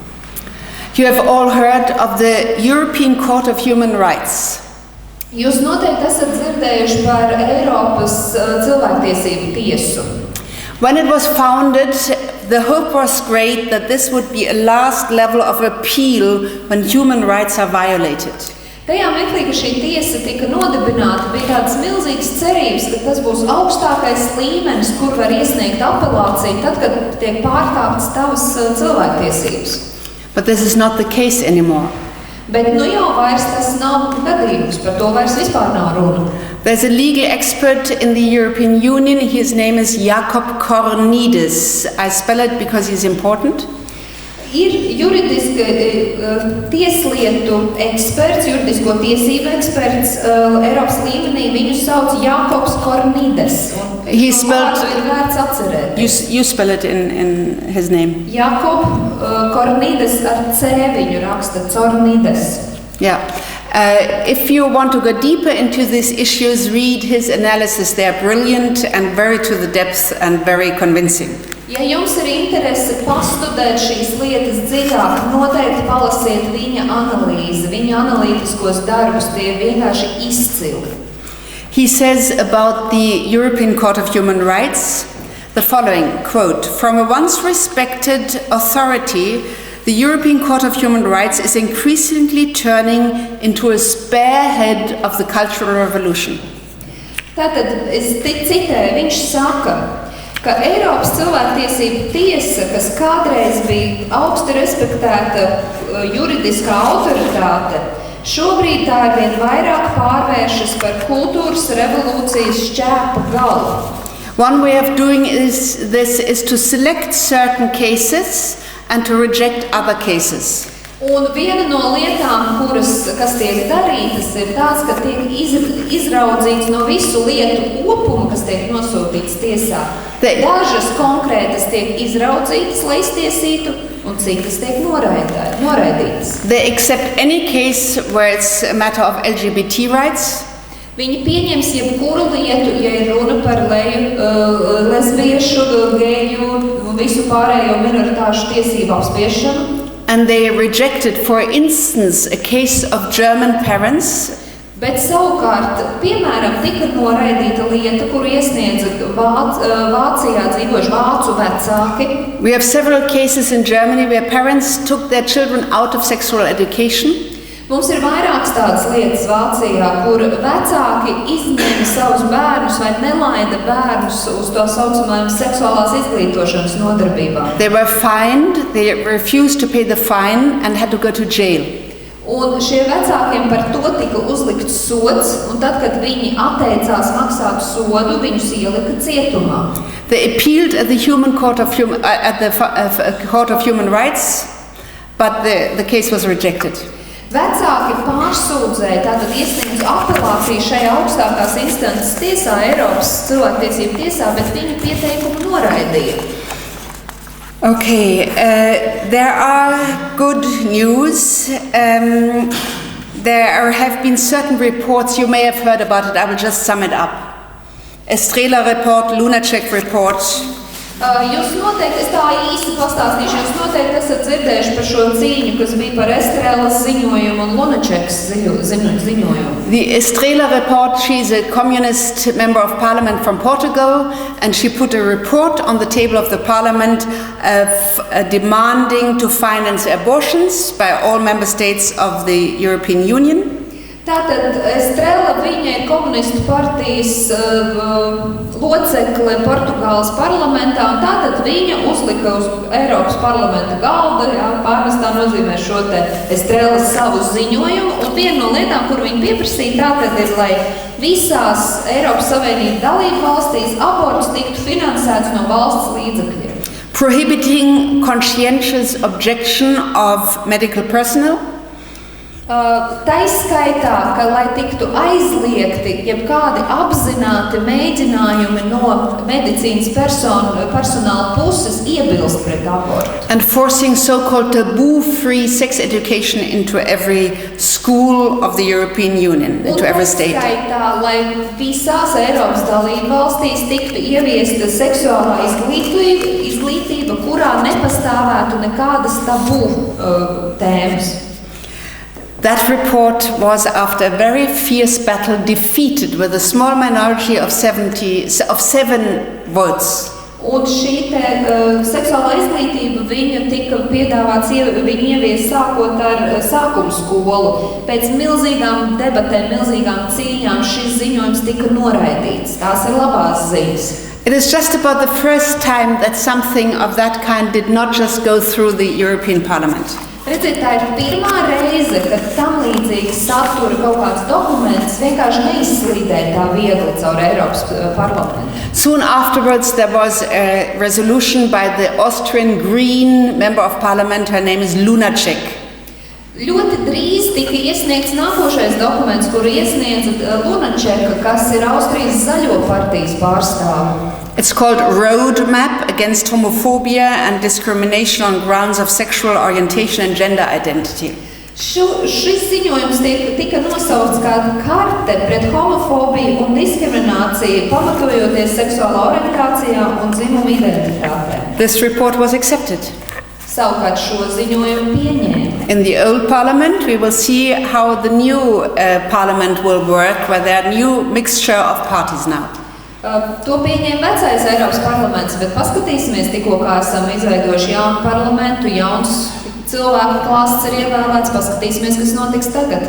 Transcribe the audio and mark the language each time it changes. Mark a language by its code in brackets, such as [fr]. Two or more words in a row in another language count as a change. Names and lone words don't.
[en] You have all heard of the European Court of Human Rights. [lv] Jūs noteikti esat dzirdējuši par Eiropas cilvēktiesību tiesu. [en] When it was founded, the hope was great that this would be a last level of appeal when human rights are violated. [lv] Tajā meklī, ka šī tiesa tika nodibināta, bija tādas milzīgas cerības, ka tas būs augstākais līmenis, kur var iesniegt apelāciju, tad, kad tiek pārkāptas tavas cilvēktiesības. [en] But this is not the case anymore. [lv] Bet nu jau vairs tas nav gadījums, par to vairs vispār nav runa. [en] There's a legal expert in the European Union, his name is Jakob Kornidis. I spell it because he's important. [lv] Ir juridiski tieslietu eksperts, juridisko tiesību eksperts Eiropas līmenī, viņu sauc Jakobs Kornides. [en] He spelled, [lv] ir vērts atcerēt. [en] You spell it in his name. [lv] Jakob Kornides ar C viņu raksta, Cornides. [en] Yeah. If you want to go deeper into these issues, read his analysis. They are brilliant and very to the depth and very convincing. [lv] Ja jums ir interese pastudēt šīs lietas dziļāk, noteikti palasiet viņa analīzi, viņa analītiskos darbus, tie vienkārši izcili. [en] He says about the European Court of Human Rights the following, quote, "From a once respected authority, the European Court of Human Rights is increasingly turning into a spearhead of the cultural revolution." [lv] Tātad, es citēju, viņš saka, ka Eiropas cilvēktiesību tiesa, kas kādreiz bija augsti respektēta juridiskā autoritāte, šobrīd tā ir vien vairāk pārvēršas par kultūras revolūcijas šķēpa galu. [en] One way of doing this is to select certain cases and to reject other cases. [lv] Un viena no lietām, kas tiek darītas, ir tās, ka tiek izraudzīts no visu lietu kopuma, kas tiek nosūtīts tiesā. Dažas konkrētas tiek izraudzītas, lai iztiesītu, un citas tiek noraidītas. [en] They accept any case where it's a matter of LGBT rights. [lv] Viņi pieņems jebkuru lietu, ja ir runa par lesbiešu, geju, visu pārējo minoritāšu tiesību apspiešanu. [en] And they rejected, for instance, a case of German parents. [lv] Bet savukārt, piemēram, tika noraidīta lieta, kuru iesniedza Vācijā dzīvojuši vācu vecāki. [en] We have several cases in Germany where parents took their children out of sexual education. [lv] Mums ir vairākas tādas lietas Vācijā, kur vecāki izņēma savus bērnus vai nelaida bērnus uz to saucamajām seksuālās izglītošanas nodarbībām. [en] They were fined, they refused to pay the fine and had to go to jail. [lv] Un šie vecākiem par to tika uzlikts sods, un tad, kad viņi atteicās maksāt sodu, viņus ielika cietumā. [en] They appealed at the Court of Human Rights, but the case was rejected. [lv] Vecāki pārsūdzēja, tātad iesniedza apelāciju šajā augstākās instances tiesā, Eiropas cilvēktiesību tiesā, bet viņu pieteikumu noraidīja. [en] Okay, there are good news. There have been certain reports, you may have heard about it, I will just sum it up. Estrela report, Lunacek report. [lv] Jūs noteikti, es tā īsti pastāstīšu, jūs noteikti esat dzirdējuši par šo cīņu, kas bija par Estrelas ziņojumu un Lunačekas ziņojumu. [en] The Estrela report, she's a communist member of parliament from Portugal, and she put a report on the table of the parliament demanding to finance abortions by all member states of the European Union. [lv] Tātad Estrela, viņa ir komunistu partijas locekle Portugāles parlamentā, un tātad viņa uzlika uz Eiropas parlamenta galda, pārnestā nozīmē šo te Estrelas savu ziņojumu, un viena no lietām, kur viņa pieprasīja, tātad ir, lai visās Eiropas Savienības dalību valstīs abortus tiktu finansēts no valsts līdzekļiem. [en] Prohibiting conscientious objection of medical personnel. [lv] Taiskaitā, ka lai tiktu aizliegti jebkādi apzināti mēģinājumi no medicīnas personāla puses iebilst pret abortu. [en] And forcing so-called taboo-free sex education into every school of the European Union, into every state. [lv] Un taiskaitā, lai visās Eiropas dalību valstīs tiktu ieviesta seksuālā izglītība, kurā nepastāvētu nekādas tabū tēmas. [en] That report was, after a very fierce battle, defeated with a small minority of 7 votes. [lv] Un šī te seksuālā izglītība, viņa tika piedāvāts, viņa ievies sākot ar sākumu skolu. Pēc milzīgām debatēm, milzīgām cīņām šis ziņojums tika noraidīts. Tās ir labās ziņas. [en] It is just about the first time that something of that kind did not just go through the European Parliament. [lv] Redziet, tā ir pirmā reize, kad tam līdzīgi satura kaut kāds dokuments vienkārši neizslīdēja tā viegli caur Eiropas parlamentu. [en] Soon afterwards there was a resolution by the Austrian Green member of parliament, her name is Lunacek. [lv] Ļoti drīz tika iesniegts nākošais dokuments, kuru iesniedza Lunačeka, kas ir Austrijas zaļo partijas pārstāve. [en] It's called Roadmap Against Homophobia and Discrimination on Grounds of Sexual Orientation and Gender Identity. [lv] Šis ziņojums tika nosaukts kā karte pret homofobiju un diskrimināciju, pamatojoties seksuālā orientācijā un dzimuma identitātē. [en] This report was accepted. [lv] Savukārt šo ziņojumu pieņēma. [en] In the old parliament, we will see how the new parliament will work, where there are new mixture of parties now. [lv] To pieņēma vecais Eiropas parlaments, bet paskatīsimies tikko, kā esam izveidojuši jaunu parlamentu, jauns cilvēku klāsts ir ievēlēts, paskatīsimies, kas notiks tagad.